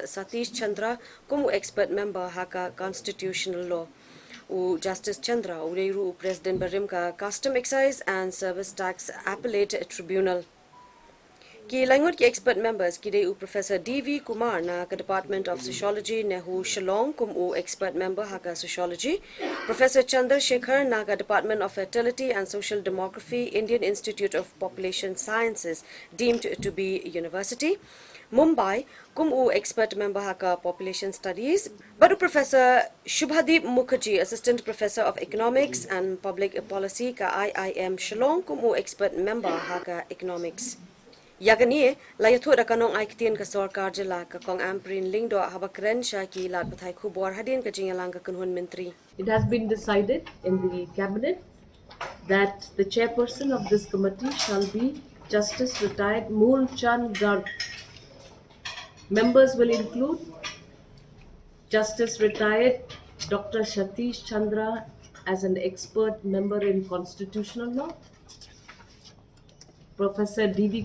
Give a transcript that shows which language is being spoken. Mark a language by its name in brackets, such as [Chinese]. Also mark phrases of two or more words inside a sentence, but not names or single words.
[Khasi] Satish Chandra kumu [English] expert member [Khasi] ha ka [English] constitutional law [Khasi] u Justice Chandra u President barim ka custom excise and service tax appellate tribunal Ki language ki [English] expert members [Khasi] ki u Professor D.V. Kumar na ka Department of Sociology Nehu Shillong kum u [English] expert member [Khasi] ha ka Sociology, Professor Chandra Shekhar na ka Department of Fertility and Social Demography Indian Institute of Population Sciences deemed to be university, Mumbai kum u [English] expert member [Khasi] ha ka Population Studies, Badu Professor Shubhadeep Mukherjee [English] Assistant Professor of Economics and Public Policy [Khasi] ka IIM Shillong kum u [English] expert member [Khasi] ha ka Economics. Yaganie la yathu da kanong aiktin ka sarkar jila ka kong amprin lingdo habakren sha ki lat pathai khubor hadin ka jingalang ka kunhun menteri. [English] It has been decided in the cabinet that the chairperson of this committee shall be Justice retired Mool Chand Garg. Members will include Justice retired Dr. Satish Chandra as an expert member in constitutional law, Professor D.V.